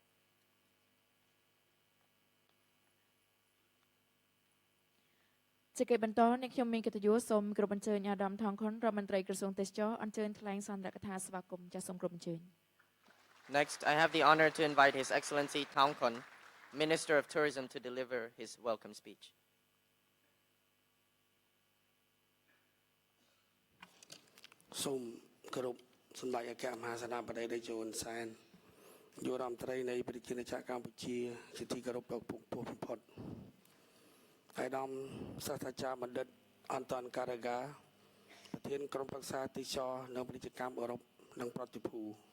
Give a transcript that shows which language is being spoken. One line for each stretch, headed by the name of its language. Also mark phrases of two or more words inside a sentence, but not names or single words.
Khmer: ជាកិច្ចបន្តនេះខ្ញុំមានកិត្តិយសសូមគោរពអញ្ជើញអាដាមថងខុនរដ្ឋមន្ត្រីក្រសួងទេសចរអញ្ជើញថ្លែងសន្ទរកថាស្វាគមន៍ចាសសូមគោរពអញ្ជើញ
English: Next, I have the honor to invite His Excellency Thong Khon, Minister of Tourism, to deliver his welcome speech.
Khmer: សូមគោរពសម្ដេចអគ្គមហាសេនាបតីតេជោហ៊ុនសែននាយករដ្ឋមន្ត្រីនៃព្រះរាជាណាចក្រកម្ពុជាជាទីគោរពដ៏ខ្ពង់ខ្ពស់បំផុតអាយដាមសាស្ត្រាចារ្យបណ្ឌិត Anton Caragea ប្រធានក្រុមប្រឹក្សាទេសចរនិងពាណិជ្ជកម្មអឺរ៉ុបនិងប្រតិភូ